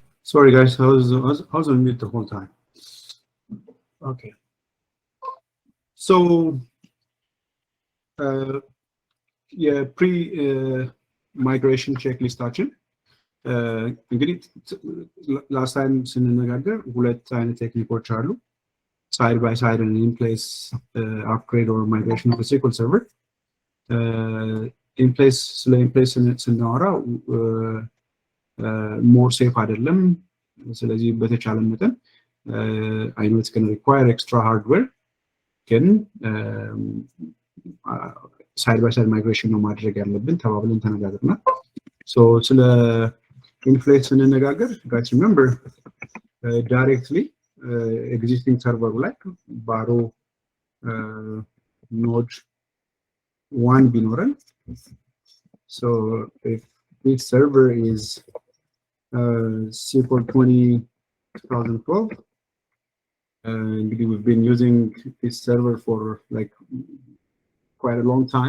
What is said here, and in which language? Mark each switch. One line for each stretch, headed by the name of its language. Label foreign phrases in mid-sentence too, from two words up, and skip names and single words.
English: Sorry guys, I was on mute the whole time. Okay. So pre-migration checklistaችን እንግዲህ last time
Amharic: ስንነጋገር ሁለት አይነት ቴክኒኮች አሉ።
English: side by side and in place upgrade or migration of a SQL server. In place ስለ in place ስናወራ more safe
Amharic: አይደለም። ስለዚህ በተቻለ መጠን
English: I know it's going to require extra hardware ግን side by side migration
Amharic: ነው ማድረግ ያለብን ተባብለን ተነጋግረናል።
English: so ስለ in place ስንነጋገር guys remember directly existing server like baro node 1 ቢኖረን so if this server is SQL 2012 we've been using this server for like quite a long time.